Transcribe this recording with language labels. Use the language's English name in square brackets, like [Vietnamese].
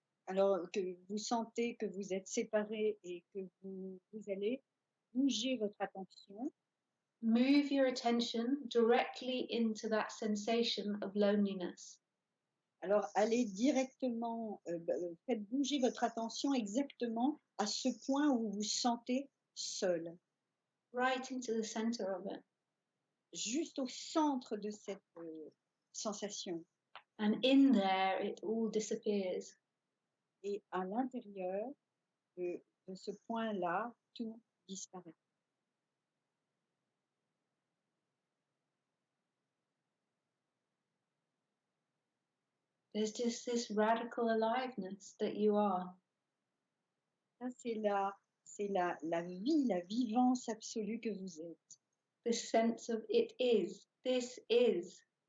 [French] alors que vous sentez que vous êtes séparés et que vous allez bouger votre attention. [English] Move your attention directly into that sensation of loneliness. [French] Alors allez directement, faites bouger votre attention exactement à ce point où vous vous sentez seul. [English] Right into the center of it. [French] Juste au centre de cette sensation. [English] And in there, it all disappears. [French] Et à l'intérieur de ce point-là, tout disparaît. [English] There's just this radical aliveness that you are. [French] Ça, c'est la vie, la vivance absolue que vous êtes. [English] This sense of it is, this is.